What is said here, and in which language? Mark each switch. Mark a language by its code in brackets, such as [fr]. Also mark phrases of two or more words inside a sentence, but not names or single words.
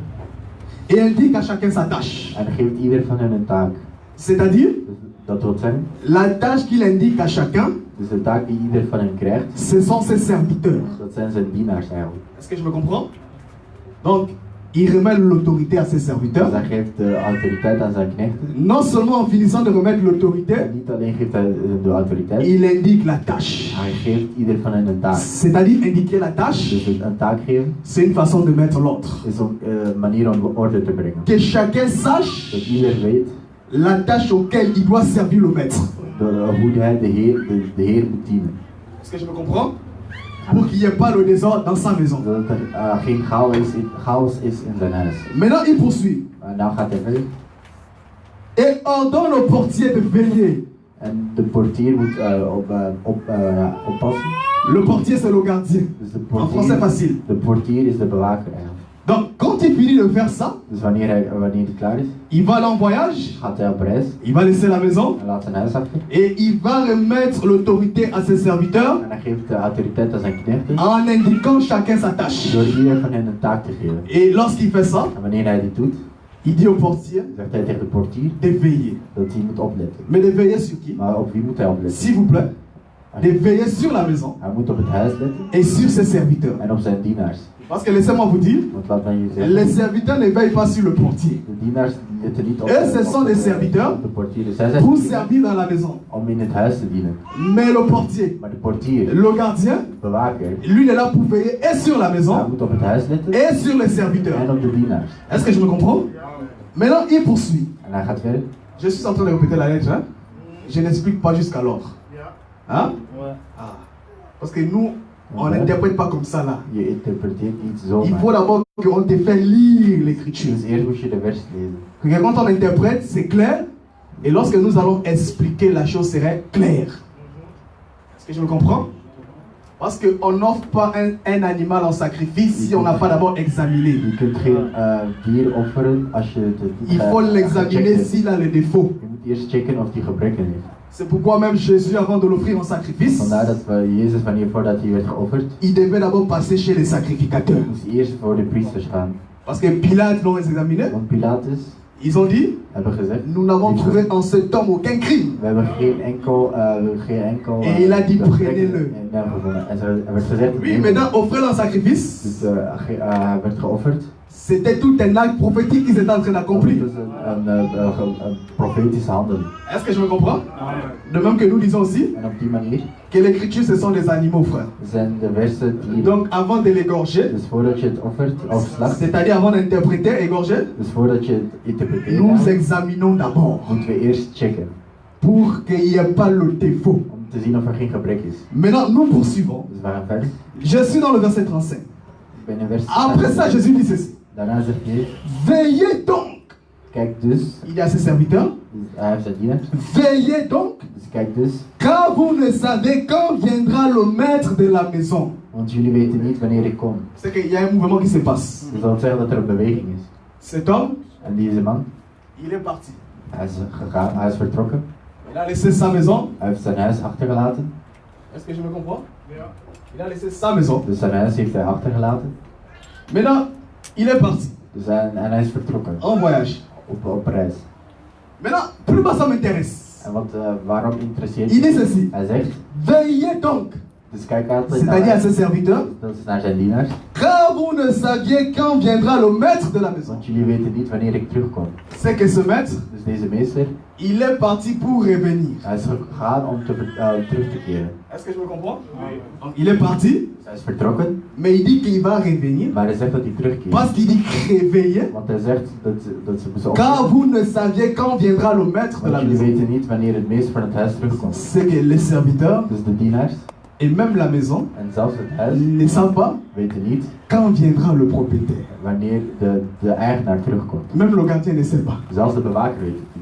[fr] et indique à chacun sa tâche. [nl] En geeft ieder van hen een taak. [fr] C'est-à-dire, [nl] Dus dat wil zeggen, [fr] la tâche qu'il indique à chacun, [nl] dus de taak die ieder van hen krijgt, [fr] ce sont ses serviteurs. [nl] dat zijn zijn dienaars eigenlijk. [fr] Est-ce que je me comprends? Donc, il remet l'autorité à ses [nl] Dus [fr] serviteurs. [nl] hij geeft de autoriteit aan zijn knechten. [fr] Non seulement en finissant de remettre [nl] En [fr] l'autorité, [nl] niet alleen geeft hij de autoriteit, [fr] il indique la tâche. [nl] hij geeft ieder van hen een taak. [fr] C'est-à-dire indiquer la tâche, [nl] Dus een taak geven [fr] c'est une façon de mettre l'ordre. [nl] is om een manier om orde te brengen. [fr] Que chacun sache [nl] Dat ieder weet [fr] la tâche auquel il doit servir le maître. [nl] hoe hij de Heer moet dienen. [fr] Est-ce que je me comprends? Pour qu'il n'y ait pas le désordre dans sa maison. [nl] Zodat er geen chaos is in zijn huis. [fr] Maintenant, il poursuit. [nl] En nou gaat hij verder. [fr] Et ordonne au portier de veiller. [nl] En de portier moet oppassen. [fr] Le portier, c'est le gardien. [nl] Dus de [fr] En français facile. [nl] de portier is de bewaker eigenlijk. [fr] Donc, quand il finit de faire ça, [nl] Dus wanneer hij klaar is, [fr] il va aller en voyage, [nl] gaat hij op reis. [fr] il va laisser la maison [nl] Hij laat zijn huis achter. [fr] et il va remettre l'autorité à ses serviteurs [nl] En hij geeft de autoriteit aan zijn knechten. [fr] en indiquant chacun sa tâche. [nl] Door ieder van hen een taak te geven. [fr] Et lorsqu'il fait ça, [nl] En wanneer hij dit doet, [fr] il dit au portier [nl] zegt hij tegen de portier [fr] de veiller. [nl] dat hij moet opletten. [fr] Mais de veiller sur qui? [nl] Maar op wie moet hij opletten? [fr] S'il vous plaît. De veiller sur la maison [nl] Hij moet op het huis letten [fr] et sur ses serviteurs. [nl] en op zijn dienaars. [fr] Parce que laissez-moi vous dire, [nl] Want laat mij je zeggen, [fr] les serviteurs ne veillent pas sur le portier. [nl] de dienaars letten niet op, [fr] Eux, ce sont des serviteurs [nl] op de portier. Dus zij zijn [fr] pour [nl] dienaars [fr] servir dans la maison. [nl] om in het huis te dienen. [fr] Mais le portier, [nl] Maar de portier, [fr] le gardien, [nl] de bewaker, [fr] lui il est là pour veiller et sur la [nl] hij [fr] maison [nl] moet op het huis letten [fr] et sur les [nl] en [fr] serviteurs. [nl] op de dienaars. [fr] Est-ce que je me comprends? Maintenant, il poursuit. [nl] En hij gaat verder. [fr] Je suis en train de répéter la lettre. Hein? Je n'explique pas jusqu'alors. Hein? Ouais. Ah. Parce que nous, on n'interprète pas comme ça là. [nl] Je interpreteert niet [fr] Il [nl] zomaar. [fr] faut d'abord qu'on te fait lire l'écriture. [nl] Dus eerst moet je de vers lezen. [fr] Regarde, quand on interprète, c'est clair. Et lorsque nous allons expliquer, la chose serait claire. Est-ce que je me comprends? Parce qu'on n'offre pas un animal en sacrifice si on n'a pas d'abord examiné. [nl] Je kunt geen dier offeren als je het niet [fr] Il faut l'examiner [nl] gecheckt hebt. [fr] s'il a les défauts. [nl] Je moet eerst checken of die gebrekken heeft. [fr] C'est pourquoi même Jésus, avant de l'offrir en sacrifice, [nl] Vandaar dat Jezus, voordat hij werd geofferd, [fr] il devait d'abord passer chez les sacrificateurs. [nl] moest eerst voor de priesters gaan. [fr] Parce que Pilate l'ont examiné, [nl] Want Pilatus, [fr] Ils ont dit, [nl] hebben gezegd, [fr] nous n'avons trouvé en cet homme aucun crime. [nl] we hebben geen enkel [fr] Et il a dit, prenez-le. [nl] in hem gevonden. En er werd gezegd, [fr] Oui, [nl] neem [fr] mais [nl] hem. [fr] dans offrir un sacrifice, [nl] Dus hij werd geofferd. [fr] c'était tout un acte prophétique qu'ils étaient en train [nl] Dat [fr] d'accomplir. [nl] was een profetische handeling. [fr] Est-ce que je me comprends? De même que nous disons aussi [nl] En op die manier [fr] que les Écritures, ce sont des animaux, frère. [nl] zijn de versen die... [fr] Donc avant de l'égorger, [nl] Dus voordat je het offert of slacht, [fr] c'est-à-dire avant d'interpréter, égorger, [nl] dus voordat je het interpreteert, [fr] nous examinons d'abord [nl] moeten we eerst checken. [fr] pour qu'il n'y ait pas le défaut. [nl] Om te zien of er geen gebrek is. [fr] Maintenant, nous poursuivons. [nl] Dus we gaan verder. [fr] Je suis dans le verset 35. [nl] Ik ben in vers... [fr] Après ça, Jésus dit ceci. [nl] Daarna zegt hij, [fr] Veillez donc. [nl] kijk dus, [fr] Il y a ses serviteurs. [nl] dus hij heeft zijn dienaars. [fr] Veillez donc, [nl] Dus kijk dus, [fr] car vous ne savez quand viendra le maître de la maison. [nl] want jullie weten niet wanneer ik kom. [fr] C'est qu'il y a un mouvement qui se passe. [nl] Dus dat wil zeggen dat er een beweging is. [fr] Cet homme, [nl] En deze man, [fr] il est parti. [nl] hij is gegaan, hij is vertrokken. [fr] Il a laissé sa maison. [nl] Hij heeft zijn huis achtergelaten. [fr] Est-ce que je me comprends? Il a laissé sa maison. [nl] Dus zijn huis heeft hij achtergelaten. [fr] Maintenant, il est parti [nl] En hij is vertrokken. [fr] en voyage. [nl] Op reis. [fr] Maintenant, plus bas ça m'intéresse. [nl] En waarom interesseert [fr] Il dit [nl] het? [fr] ceci. [nl] Hij zegt, [fr] Veillez donc. [nl] dus kijk altijd [fr] C'est-à-dire à ses serviteurs. [nl] dat is naar zijn dienaars. [fr] Car vous ne saviez quand viendra le maître de la maison. [nl] Want jullie weten niet wanneer ik terugkom. [fr] C'est que ce maître, [nl] Dus deze meester, [fr] il est parti pour revenir. [nl] hij is gegaan om terug te keren. [fr] Est-ce que je me comprends? Donc, il est parti, [nl] Dus hij is vertrokken, [fr] mais il dit qu'il va revenir. [nl] maar hij zegt dat hij terugkeert. [fr] Parce qu'il dit réveiller. [nl] Want hij zegt dat ze moesten [fr] Car [nl] opstaan. [fr] vous ne saviez quand viendra le maître de la [nl] Want jullie [fr] maison. [nl] weten niet wanneer het meester van het huis terugkomt. [fr] C'est que les serviteurs [nl] Dus de dienaars [fr] et même la maison [nl] en zelfs het huis [fr] ne savent pas [nl] weten niet [fr] quand viendra le propriétaire. [nl] wanneer de eigenaar terugkomt. [fr] Même le gardien ne sait pas. [nl] Zelfs de bewaker weet het niet.